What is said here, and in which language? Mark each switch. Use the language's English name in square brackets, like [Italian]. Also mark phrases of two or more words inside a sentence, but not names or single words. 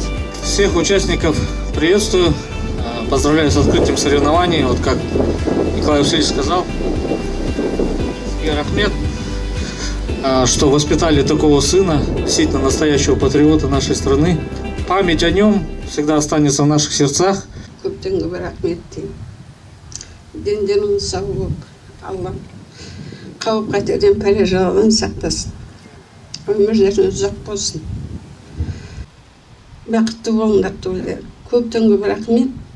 [Russian] Всех участников приветствую, поздравляю с открытием соревнований. Вот как Николай Васильевич сказал, и Рахмет, что воспитали такого сына, действительно настоящего патриота нашей страны. Память о нем всегда останется в наших сердцах. [Kazakh] Қауіп-қатерден пәле-жаладан сақтасын. Өмірлеріңіз ұзақ болсын. Бақытты болыңдар туылдар. Көптен көп рахмет.